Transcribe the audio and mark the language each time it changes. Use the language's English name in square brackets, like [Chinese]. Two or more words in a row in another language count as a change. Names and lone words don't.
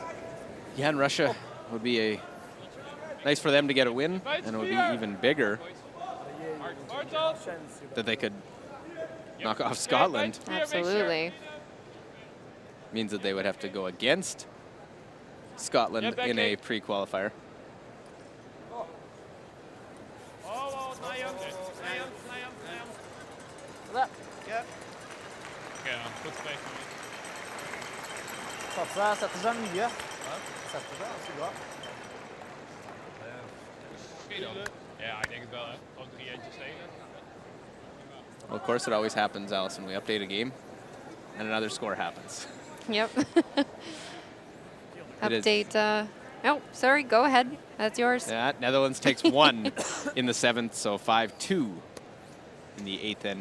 [English] Yeah, and Russia would be nice for them to get a win, and it would be even bigger that they could knock off Scotland. Absolutely. Means that they would have to go against Scotland in a pre-qualifier. [Norwegian] Setter seg mye. Setter seg ganske bra. [Dutch] Ja, ik denk het wel, hè. Gewoon 3 eentjes tegen. [English] Well, of course, it always happens, Allison. We update a game, and another score happens. Yep. It is. Update. Oh, sorry. Go ahead. That's yours. Yeah, Netherlands takes 1 in the 7th, so 5-2 in the 8th end.